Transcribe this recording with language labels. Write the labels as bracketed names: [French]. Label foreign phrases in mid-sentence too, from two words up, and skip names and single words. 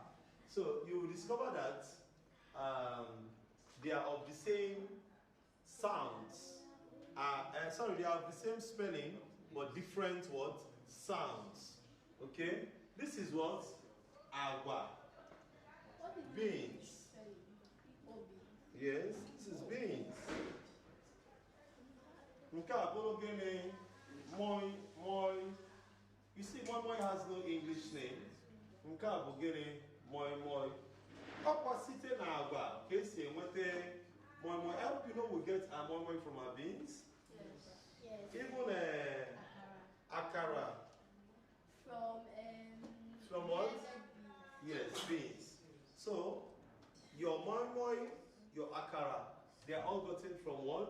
[English] So you will discover that they are of the same sounds. Sorry, they are of the same spelling, but different what? Sounds. Okay? This is what? Agua. Beans. Yes, this is beans. [Igbo] Nke a bụrụ gịnị? Moi, moi. [English] You see, moi moi has no English name. [Igbo] Nke a bụ gịnị? Moi moi. Ọkwa site na agwa ka esi enweta moi moi. [English] I hope you know we get our moi moi from our beans. Yes. Even akara. From what? Yes, beans. So, your moi moi, your akara, they are all gotten from what?